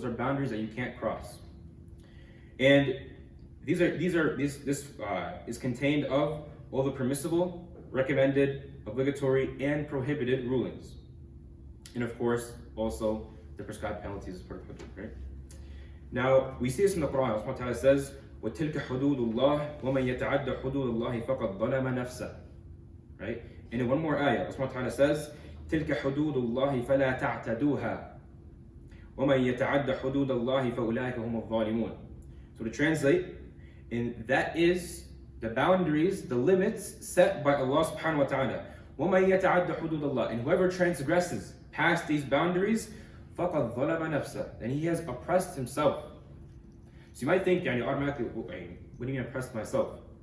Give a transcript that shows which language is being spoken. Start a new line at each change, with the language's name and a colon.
English: Those are boundaries that you can't cross. And this is contained of all the permissible, recommended, obligatory, and prohibited rulings. And of course, also the prescribed penalties as part of hudud, right? Now, we see this in the Quran. Allah subhanahu wa ta'ala says,
Arabic: وَتِلْكَ حُدُودُ اللَّهِ وَمَنْ يَتَعَدَّ حُدُودَ اللَّهِ فَقَدْ ظَلَمَ نَفْسَهُ. Right?
English: And in one more ayah, Allah subhanahu wa ta'ala says,
Arabic: تِلْكَ حُدُودُ اللَّهِ فَلَا تَعْتَدُوهَا وَمَنْ يَتَعَدَّ حُدُودَ اللَّهِ فَأُولَٰئِكَ هُمُ الظَّالِمُونَ.
English: So to translate, and that is the boundaries, the limits set by Allah subhanahu wa ta'ala.
Arabic: وَمَنْ يَتَعَدَّ حُدُودَ اللَّهِ.
English: And whoever transgresses past these boundaries,
Arabic: فَقَدْ ظَلَمَ نَفْسَهُ.
English: Then he has oppressed himself. So you might think, automatically, what do you mean oppressed myself?